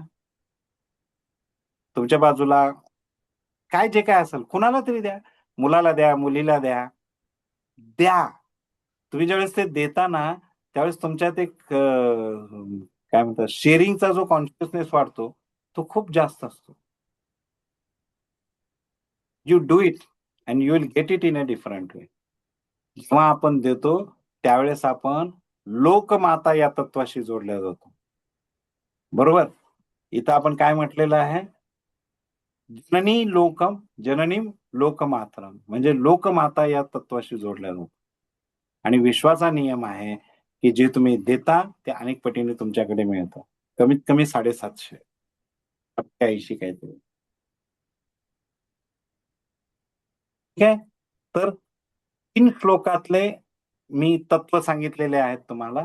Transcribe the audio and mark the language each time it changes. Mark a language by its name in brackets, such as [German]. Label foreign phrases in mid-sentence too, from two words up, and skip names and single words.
[Marathi] तुमच्या बाजूला काय जे काय असेल कुणाला तरी द्या, मुलाला द्या, मुलीला द्या, द्या. तुम्ही ज्यावेळेस ते देता ना त्यावेळेस तुमच्यात एक काय म्हणतात शेअरिंगचा जो कॉन्शियसनेस वाढतो तो खूप जास्त असतो. [English] You do it and you will get it in a different way. [Marathi] जेव्हा आपण देतो त्यावेळेस आपण लोकमाता या तत्वाशी जोडल्या जातो. बरोबर, इथं आपण काय म्हटलेलं आहे? [Sanskrit] जननी लोकम जननीम लोकमातरम, [Marathi] म्हणजे लोकमाता या तत्वाशी जोडल्या जातो. आणि विश्वाचा नियम आहे की जे तुम्ही देता ते अनेक पटीने तुमच्याकडे मिळतं. कमीत कमी 750 80 काहीतरी. ठीक आहे, तर 3 श्लोकातले मी तत्व सांगितलेले आहेत तुम्हाला.